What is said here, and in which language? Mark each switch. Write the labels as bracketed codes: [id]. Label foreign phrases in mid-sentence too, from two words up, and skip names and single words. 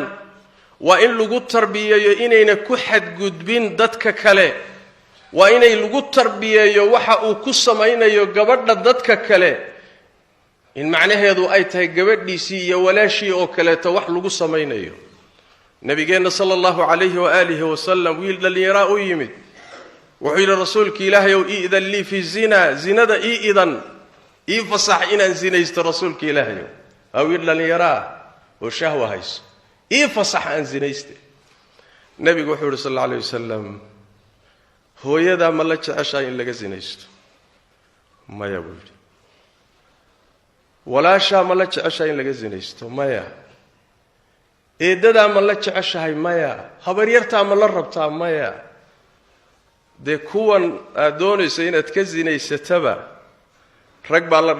[so] waa in lagu tarbiyeeyo inayna ku xadgudbin dadka kale waa inay lagu tarbiyeeyo waxa uu ku samaynayo gabadha dadka kale in macnaheedu ay tahay gabadhiisii iyo walaashii oo kaleeto wax lagu samaynayo nabigeenna [ar] صلى الله عليه وآله وسلم [so] wiil dhalinyaro u yimid wuxuu yidhi rasuulka ilaahay oo [ar] ائذن لي في الزنا [so] iidan fasax inaan zinaysto rasuulka ilaahay wiil dhalinyaro oo shahwa hayso fasax aan zinayste nabigu wuxuu yidhi [ar] صلى الله عليه وسلم [so] hooyada ma la jeceshaa in laga zinaysto maya buu yidhi walaashaa ma la jeceshaa in laga zinaysto maya eedadaa ma la jeceshahay maya habaryartaa ma la rabtaa maya dee kuwan aad doonayso inaad ka zinaysataba rag baa la